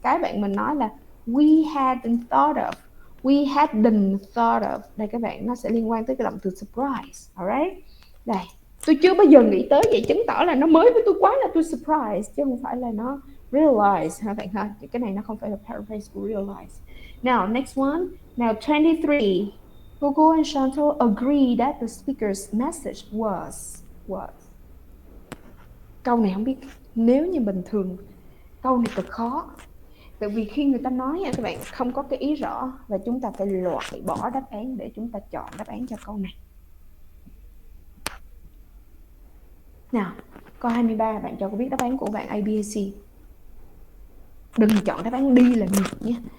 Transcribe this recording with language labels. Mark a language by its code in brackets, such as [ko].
[vi] Cái bạn mình nói là [en] we hadn't thought of, we hadn't thought of. [vi] Đây các bạn, nó sẽ liên quan tới cái động từ surprise. Alright? Đây, tôi chưa bao giờ nghĩ tới, vậy chứng tỏ là nó mới với tôi quá, là tôi surprise chứ không phải là nó realize ha bạn ha. Cái này nó không phải là paraphrase của realize. [en] Now next one. Now 23. Google and Chantal agree that the speaker's message was. [vi] Câu này không biết, nếu như bình thường câu này cực khó. Tại vì khi người ta nói nha các bạn, không có cái ý rõ và chúng ta phải loại bỏ đáp án để chúng ta chọn đáp án cho câu này. Nào, câu 23, bạn cho cô biết đáp án của bạn A, B, C. Đừng chọn đáp án D là được nhé.